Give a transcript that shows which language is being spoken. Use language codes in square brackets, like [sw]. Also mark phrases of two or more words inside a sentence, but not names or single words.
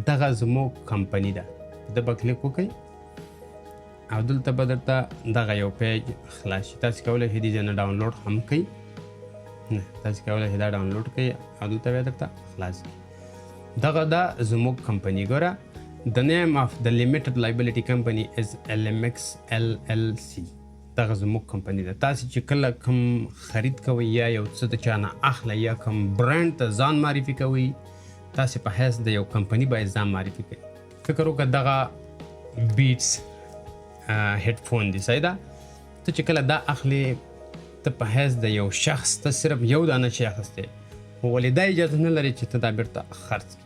[ps] دغه زموږ کمپني ده. د به کلیک وکړئ او دلته به درته دغه یو پیج خلاص شي. تاسو کولی شئ دې نه ډاونلوډ هم کړئ، تاسو کولی شئ دا ډاونلوډ کړئ او دلته به درته خلاص کړي. دغه دا زموږ کمپني. [en] ګوره The name of the limited liability company is LMX LLC. [ps] دغه زموږ کمپنی ده. تاسو چې کله کوم خرید کوئ یا یو څه د چا نه اخلئ یا کوم برانډ ته ځان معرفي کوئ، تاسو په حیث د یو کمپنی باید ځان معرفي کوئ. فکر وکړه دغه بیټس هیډفون دی. صحیح ده. ته چې کله دا اخلي ته په حیث د یو شخص ته صرف یو دانه شی اخیستی، ولې دا اجازه نه لري چې ته دا بیرته خرڅ کړې.